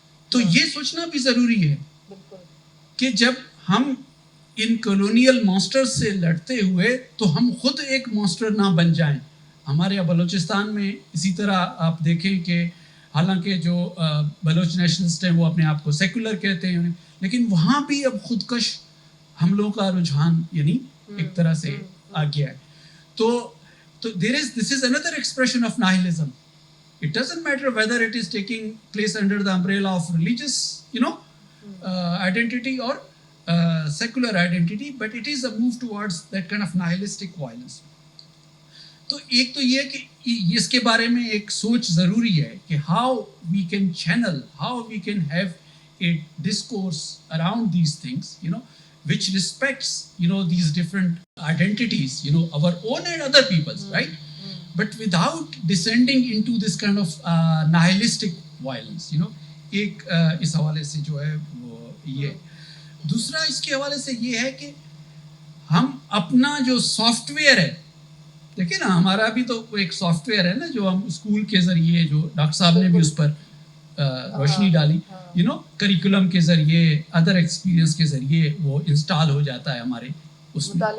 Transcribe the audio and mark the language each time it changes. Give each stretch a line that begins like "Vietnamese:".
Urdu: تو یہ سوچنا بھی ضروری ہے کہ جب ہم ان کلونیل مانسٹر سے لڑتے ہوئے تو ہم خود ایک مانسٹر نہ بن جائیں. ہمارے بلوچستان میں اسی طرح آپ دیکھیں کہ حالانکہ جو بلوچ نیشنلسٹ ہیں وہ اپنے آپ کو سیکولر کہتے ہیں, لیکن وہاں بھی اب خودکش حملوں کا رجحان یعنی ایک طرح سے آ گیا ہے.
English: تو this is another expression of nihilism. It doesn't matter whether it is taking place under the umbrella of religious, identity or secular identity, but it is a move towards that kind of nihilistic violence.
Urdu: تو ایک تو یہ کہ اس کے بارے میں ایک سوچ ضروری ہے کہ
English: how we can channel, how we can have a discourse around these things, which respects, these different identities, our own and other people's, right? But without descending into this kind of nihilistic violence,
Urdu: ایک اس حوالے سے جو ہے وہ یہ. دوسرا اس کے حوالے سے یہ ہے کہ ہم اپنا جو سافٹ ویئر ہے دیکھیں نا ہمارا بھی تو ایک سافٹ ویئر ہے نا جو ہم اسکول کے ذریعے جو ڈاکٹر صاحب نے بھی اس پر روشنی ڈالی کریکولم کے ذریعے ادر ایکسپیرینس کے ذریعے وہ انسٹال ہو جاتا ہے ہمارے اس میں